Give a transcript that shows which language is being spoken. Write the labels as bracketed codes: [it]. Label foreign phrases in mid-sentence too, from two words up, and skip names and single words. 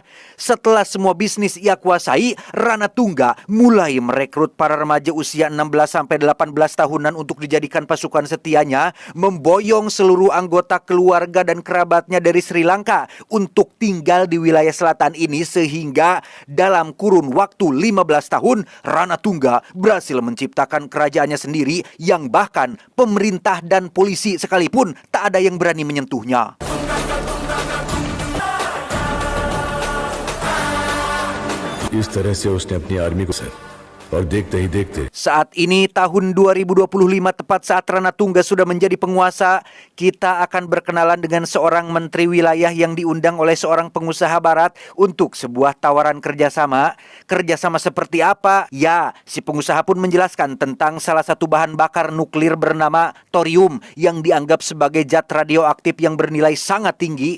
[id] Setelah semua bisnis ia kuasai, Rana Tungga mulai merekrut para remaja usia 16-18 tahunan untuk dijadikan pasukan setianya, memboyong seluruh anggota keluarga dan kerabatnya dari Sri Lanka untuk tinggal di wilayah selatan ini, sehingga sehingga dalam kurun waktu 15 tahun Rana Tungga berhasil menciptakan kerajaannya sendiri yang bahkan pemerintah dan polisi sekalipun tak ada yang berani menyentuhnya. [hi] इस तरह से उसने अपनी आर्मी को सर और देखते ही देखते [id] Saat ini tahun 2025 tepat saat Rana Tungga sudah menjadi penguasa, kita akan berkenalan dengan seorang menteri wilayah yang diundang oleh seorang pengusaha barat untuk sebuah tawaran kerjasama. Kerjasama seperti apa? Ya, si pengusaha pun menjelaskan tentang salah satu bahan bakar nuklir bernama thorium yang dianggap sebagai zat radioaktif yang bernilai sangat tinggi.